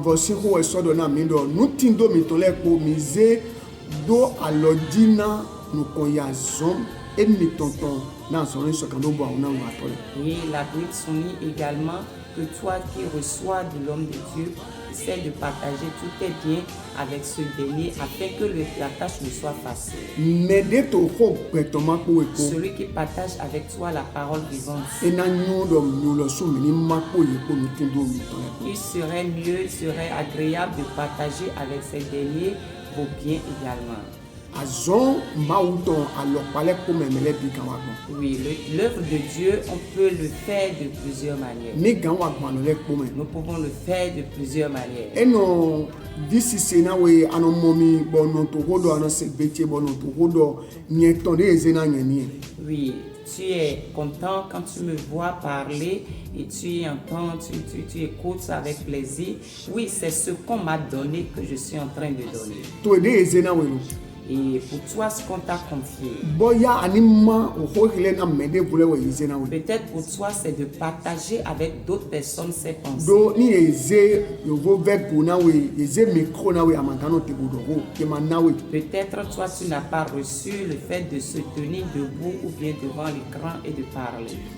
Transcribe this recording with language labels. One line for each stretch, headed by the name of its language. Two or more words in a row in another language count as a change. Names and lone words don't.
French: Et la Bible souligne également que toi qui reçois de l'homme de Dieu, essaie de partager tous tes biens avec ce dernier afin que la tâche ne soit facile. Celui qui partage avec toi la parole vivante, il serait mieux, il serait agréable de partager avec ces derniers vos biens également.
Fon: azon mauton alokpale ko memele bi kan wa gbon.
French: Oui, l'œuvre de Dieu, on peut le faire de plusieurs manières.
Fon: Mi gan wa gbon le ko me.
French: Nous pouvons le faire de plusieurs manières.
Fon: Eno disi sena we ano momi bono to hodo ano se beche bono to hodo nyeton de ezena nyeni.
French: Oui, tu es content quand tu me vois parler et tu entends, tu écoutes avec plaisir. Oui, c'est ce qu'on m'a donné que je suis en train de donner.
Fon: To de ezena we no.
French: Et pour toi, ce qu'on t'a confié. Peut-être pour toi, c'est de partager avec d'autres personnes ces pensées. Peut-être toi, tu n'as pas reçu le fait de se tenir debout ou bien devant l'écran et de parler.